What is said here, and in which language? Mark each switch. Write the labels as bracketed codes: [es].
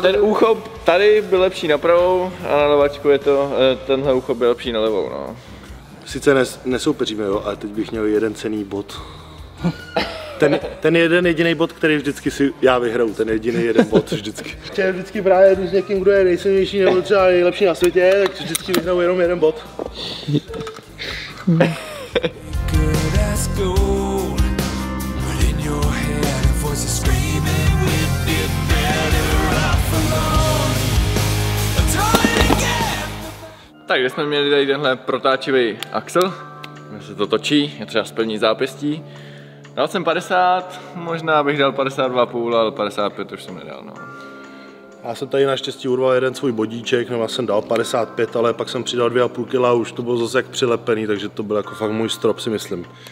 [cs] Ten úchop tady byl lepší na pravou a na levačku je to, tenhle úchop byl lepší na levou, no. Sice nesoupeříme, jo, ale teď bych měl jeden cenný bod. Ten jeden jediný bod, který vždycky si já vyhraju, ten jediný jeden bod vždycky. Chtěl vždycky právě jdu s někým, kdo je nejsilnější nebo třeba nejlepší na světě, tak vždycky vyhraju jenom jeden bod. [en] Good as gold, but in your head a voice is screaming, we'd be better off alone. Trying again. [cs] Tak, kde jsme měli tady tenhle protáčivý axel, kde se to točí, je třeba splní zápěstí. Dal jsem 50, možná bych dal 52,5, ale 55 už jsem nedal, no. Já jsem tady naštěstí urval jeden svůj bodíček, nebo jsem dal 55, ale pak jsem přidal 2,5 kg a už to bylo zase jak přilepený, takže to byl jako fakt můj strop, si myslím.